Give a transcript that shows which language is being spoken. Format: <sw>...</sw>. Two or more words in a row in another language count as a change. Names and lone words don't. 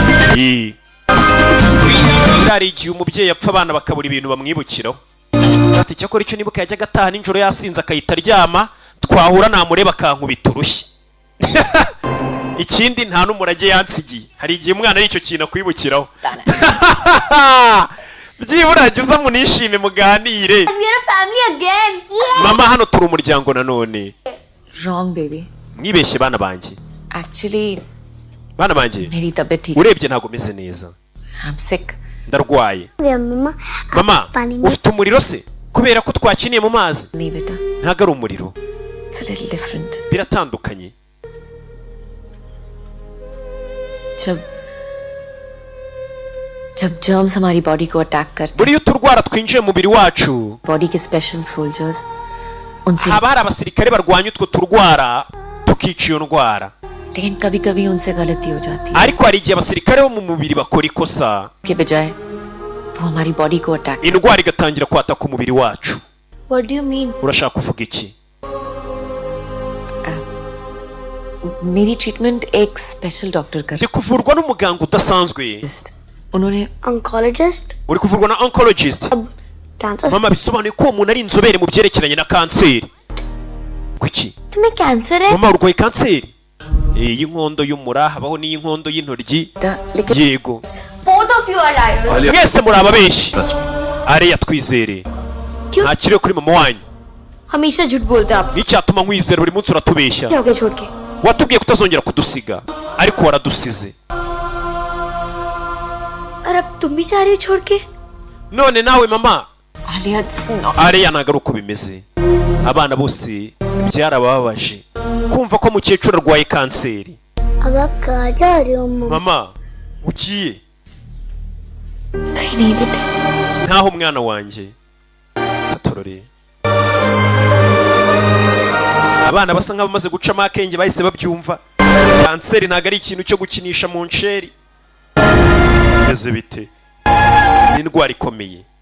<rw>hari igihe umubyeyi apfa abana bakabura ibintu bamwibukiraho ati cyakora icyo nibuka yajyaga ataha nijoro yasinze akahita aryama twahura namureba akankubita urushyi ikindi nta n'umurage yansigiye hari igihe umwana ari icyo kintu akwibukiraho byibura jya munishime muganire.</rw> <en>We are a family again.</en> <rw>Mama hano turi umuryango nanone.</rw> <en>Wrong baby.</en> <rw>Mwibeshye bana banjye. Actually Bana banjye.</rw> <hi>मेरी तबीयत ठीक.</hi> <rw>Urebye ntago meze neza.</rw> <en>I'm sick.</en> <rw>Ndarwaye. Mama. Mama, ufite umuriro se? Kubera ko twakiniye mu mazi.</rw> <hi>नहीं बेटा.</hi> <rw>Ntago ari umuriro.</rw> <en>It's a little different.</en> <rw>Biratandukanye.</rw> <hi>जब germs हमारी बॉडी को अटैक करते</hi> <rw>buriya uturwara twinjiye mu mubiri wacu</rw> <hi>बॉडी के</hi> <en>special soldiers</en> <hi>उनसे</hi> <rw>haba hari abasirikare barwanya utwo turwara tukica iyo ndwara</rw> <hi>लेकिन कभी-कभी उनसे गलती हो जाती है</hi> <rw>ariko hari igihe abasirikare bo mu mubiri bakora ikosa</rw> <hi>के बजाय वो हमारी बॉडी को अटैक</hi> <rw>indwara igatangira kwataka umubiri wacu.</rw> <en>What do you mean?</en> <rw>urashaka kuvuga iki?</rw> <hi>मेरी ट्रीटमेंट एक</hi> <en>special doctor</en> <hi>कर</hi> <rw>ndi kuvurwa n'umuganga udasanzwe.</rw> <hi>उन्होंने Oncologist?</hi> <rw>uri kuvurwa na oncologist? Cancer? mama bisobanuye ko uwo muntu ari inzobere mu byerekeranye na kanseri. kuki</rw> <hi>तुम्हें कैंसर है?</hi> <rw>mama urwaye kanseri? y'inkondo y'umura habaho n'iy'inkondo y'intoryi. yego</rw> <en>Both of you are liars.</en> <rw>mwese muri ababeshyi. ariya twizere nta kiriyo kuri mama wanyu.</rw> <hi>हमेशा झूठ बोलते आप.</hi> <rw>n'icyatuma nkwizera buri munsi uratubeshya.</rw> <hi>जाओगे छोड़ के.</hi> <rw>watubwiye kutazongera kudusiga ariko waradusize.</rw> <hi>और अब तुम भी जा रही हो छोड़ के?</hi> <rw>none nawe mama</rw> <hi>आलिया</hi> <rw>ariya ntago ari uko bimeze. abana bose byarababaje kumva ko mukecuru arwaye kanseri.</rw> <hi>अब आप कहाँ जा रही हो मम्मा?</hi> <rw>mama ugiye?</rw> <hi>कहीं नहीं बेटा.</hi> <rw>ntaho mwana wanjye. katorore abana basa nk'abamaze gucamo akenge bahise babyumva. kanseri ntago ari ikintu cyo gukinisha mu nsheri. bimeze bite? ni indwara ikomeye.</rw>